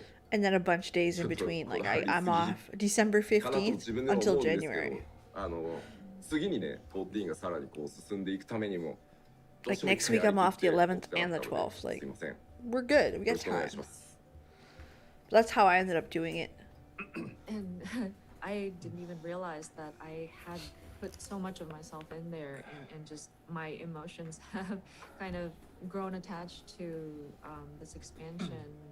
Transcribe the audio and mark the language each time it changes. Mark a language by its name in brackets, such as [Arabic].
[English] And then a bunch of days in between. Like I'm off December 15th until January. [Japanese] 次にね、14がさらにこう進んでいくためにも [English] Like next week I'm off the 11th and the 12th. Like we're good. We got time. That's how I ended up doing it. And I didn't even realize that I had put so much of myself in there, and just my emotions have kind of grown attached to this expansion.